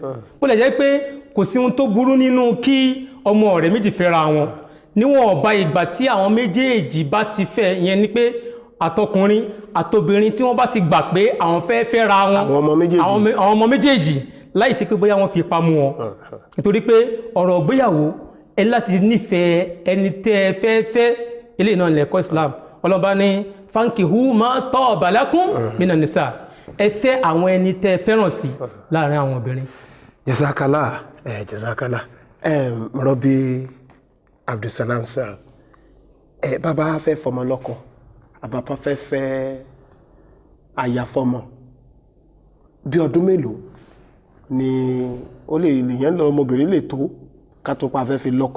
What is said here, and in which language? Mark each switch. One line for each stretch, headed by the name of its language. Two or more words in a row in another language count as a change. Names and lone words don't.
Yoruba: Bó lè jẹ́ pé kò sí ohun tó burú nínú kí ọmọ ọ̀rẹ́ méjì fẹ́ra wọn níwọ̀n ọba ìgbà tí àwọn méjèèjì bá ti fẹ́, ìyẹn ni pé àtọkùnrin àtobìnrin tí wọ́n bá ti gbà pé àwọn fẹ́ fẹ́ra wọn, àwọn ọmọ méjèèjì láì ṣe pé bóyá wọ́n fi ipá mú wọn. Nítorí pé ọ̀rọ̀ ìgbéyàwó ẹ láti nífẹ̀ẹ́ ẹni tẹ́ ẹ fẹ́ eléyìí náà lẹ̀kọ́ Islam. Ọlọ́run bá ní
Arabic: فانكحوا ما طاب لكم من النساء,
Yoruba: ẹ fẹ́ àwọn ẹni tẹ́ ẹ fẹ́ràn sí láàrin àwọn obìnrin.
Arabic: جزاك الله، جزاك الله.
Yoruba: Rọ́bì Abdulsalam sir, bàbá fẹ́ fọmọ lọ́kọ, àbàbá fẹ́ aya fọmọ, bí ọdún mélòó ni ó lè yẹn lọ ọmọbìnrin lè tó ká tó pa fẹ́ fi lọ́kọ?